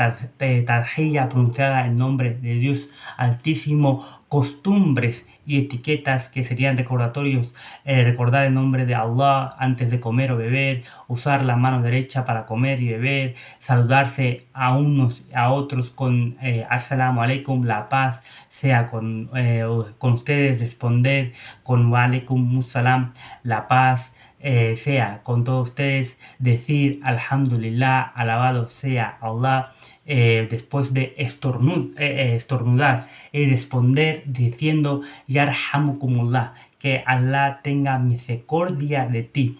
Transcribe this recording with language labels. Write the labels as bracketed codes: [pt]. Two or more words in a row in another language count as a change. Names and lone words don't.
[es] tarjilla pronunciada en nombre de Dios Altísimo, costumbres y etiquetas que serían recordatorios, recordar el nombre de Allah antes de comer o beber, usar la mano derecha para comer y beber, saludarse a unos y a otros con [ar] السلام عليكم, [es] la paz sea con ustedes, responder con [ar] وعليكم السلام, [es] la paz sea con todos ustedes, decir [ar] الحمد لله, [es] alabado sea Allah, después de estornudar y responder diciendo [ar] يرحمكم الله, [es] que Allah tenga misericordia de ti.